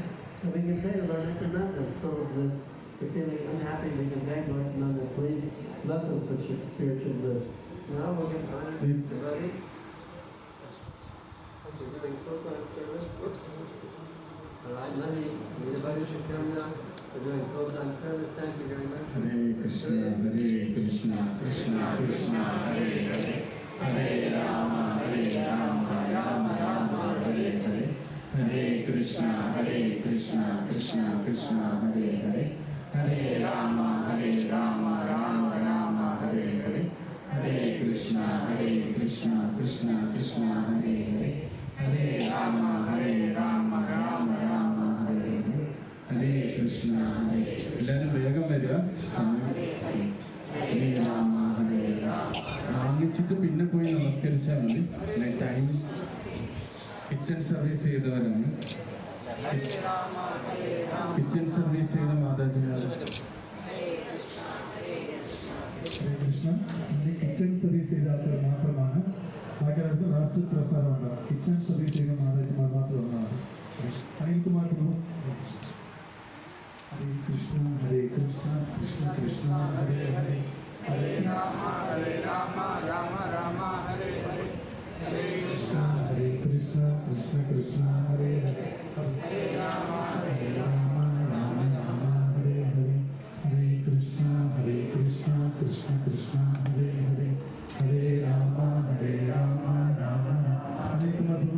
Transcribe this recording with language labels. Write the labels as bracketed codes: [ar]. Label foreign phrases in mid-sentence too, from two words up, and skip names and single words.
[en] So we can say, Lord Nityananda is full of bliss. If you're feeling unhappy, we can beg Lord Nityananda, please bless us with your spiritual bliss. Now we'll get on to devotee. We're doing full-time service. All right, everybody should come now. We're doing full-time service. Thank you very much. [sa] हरे कृष्ण, कृष्ण कृष्ण, हरे हरे, हरे राम, राम राम, हरे हरे, हरे कृष्ण, कृष्ण कृष्ण, हरे हरे, हरे राम, राम राम, हरे हरे, हरे कृष्ण, कृष्ण कृष्ण, हरे हरे, हरे राम, राम राम, हरे हरे, हरे कृष्ण, [ml] എല്ലാവരും വേഗം വരിക. [sa] ഹരേ രാമ ഹരേ രാമ [ml] വാങ്ങിച്ചിട്ട് പിന്നെ പോയി നമസ്കരിച്ചാൽ മതി. [en] time kitchen service [ml] ചെയ്തവരാണ്. [en] kitchen service [ml] ചെയ്ത മാതാജിമാർ. കൃഷ്ണ [en] kitchen service [ml] ചെയ്ത ആൾക്കാർ മാത്രമാണ്. ബാക്കിയുള്ളവർക്ക് ലാസ്റ്റ് പ്രസാദം ഉണ്ടാകും. [en] kitchen service [ml] ചെയ്യുന്ന മാതാജിമാർ മാത്രം ഉണ്ടാകും. അനിൽകുമാർ പ്രഭു. [sa] ഹരേ കൃഷ്ണ കൃഷ്ണ കൃഷ്ണ ഹരേ ഹരേ, ഹരേ രാമ രാമ രാമ ഹരേ ഹരേ, ഹരേ കൃഷ്ണ കൃഷ്ണ കൃഷ്ണ ഹരേ ഹരേ, ഹരേ രാമ രാമ രാമ ഹരേ ഹരേ, ഹരേ കൃഷ്ണ കൃഷ്ണ കൃഷ്ണ ഹരേ ഹരേ, ഹരേ രാമ രാമ ഹരേ പ്രഭു.